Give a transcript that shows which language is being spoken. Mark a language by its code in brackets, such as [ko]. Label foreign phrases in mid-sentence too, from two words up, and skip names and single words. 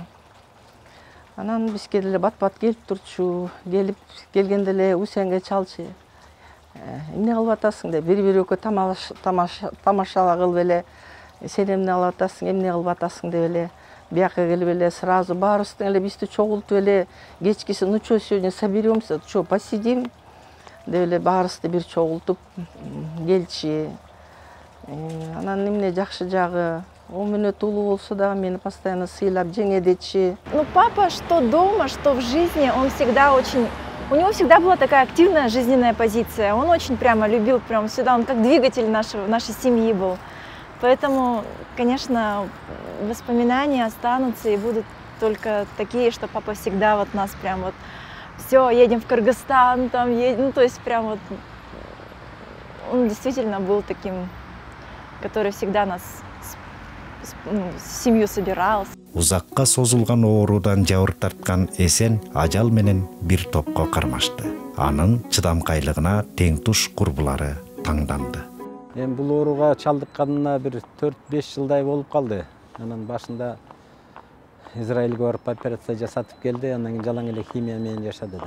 [ky] Анан бизге деле бат-бат келип турчу. Келгенде эле Усенге чалчы. Эмне кылып атасың деп бири-бирөккө тамашала кылып эле, сен эмне кылып атасың, эмне кылып атасың деп эле бияка келип эле сразу баарыбызды эле бизди чогултуп эле кечкиси, [ru] ну что сегодня соберемся, что посидим [ky] деп эле баарыбызды бир чогултуп келчи. Анан эмне жакшы жагы, 10 мүнөт улуу болсо да мени постоянно сыйлап жеңедечи. [ru] Ну, папа, что дома, что в жизни, он всегда очень... У него всегда была такая активная жизненная позиция. Он очень прямо любил, прям сюда, он как двигатель нашей семьи был. Поэтому, конечно, воспоминания останутся и будут только такие, что папа всегда вот нас прям вот... Все, едем в Кыргызстан, там едем, ну, то есть прям вот... Он действительно был таким, который всегда нас... семью собирал. [ky] Узакка созулган оорудан жабыр тарткан Эсен ажал менен бир топко кармашты. Анын чыдамкайлыгына тең туш курбулары таңданды. Мен бул ооруга чалдыкканына бир 4-5 жылдай болуп калды. Анан башында Израилге барып операция жасатып келди, анан кийин жалаң эле химия менен жашады да.